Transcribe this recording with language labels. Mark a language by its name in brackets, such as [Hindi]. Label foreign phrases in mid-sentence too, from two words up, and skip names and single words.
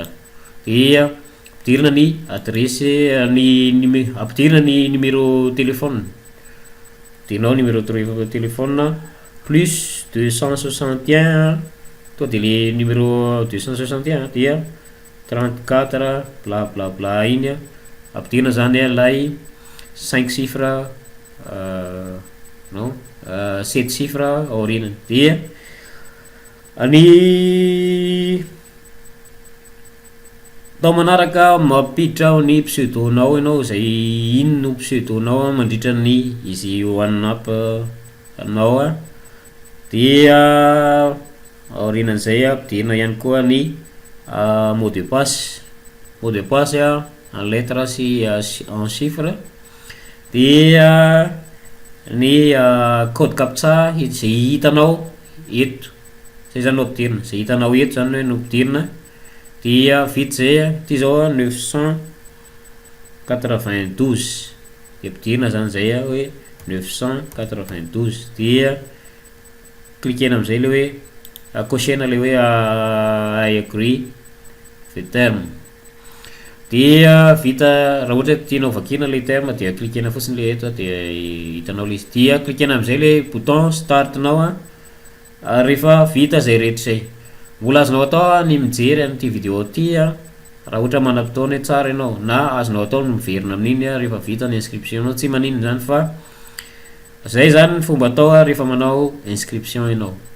[Malagasy] Dia ampidirina ny adresse ampidirina ny [French] numéro téléphone, [Malagasy] dinao [French] numéro téléphone plus [Malagasy] 261 to dia le numéro 261 dia 34 bla bla bla iny ampidirina zany lay [French] 5 chiffres non 7 chiffres [Malagasy] aorinany. Dia ny tao manaraka mampiditra ao ny pseudonao ianao zay iny no pseudonao mandritra ny izy one up anao dia aorinan'izay ampidirina ihany koa ny [French] mot de passe en lettre [Malagasy] sy [French] en chiffre, [Malagasy] dia ny [French] code captcha [Malagasy] zay hitanao eto zay zany no ampidirina, zay hitanao eto zany hoe no ampidirina. Dia vita zay ty zao 992 dia ampidirina zany zay hoe 992 dia cliquena am'izay le hoe cochena le hoe [English] I agree the terme. [Malagasy] Dia vita raha ohatra tianao vakina le terme dia cliquena fotsiny le eto dia hitanao le izy. Dia cliquena am'izay le bouton start nao rehefa vita zay rehetra zay. Mbola azonao atao ny mijery an'ity vidéo ty raha ohatra manam-potoana tsara ianao, na azonao atao ny miverina amin'iny rehefa vita ny inscription anao, tsy maninona zany fa zay zany ny fomba atao rehefa manao inscription ianao.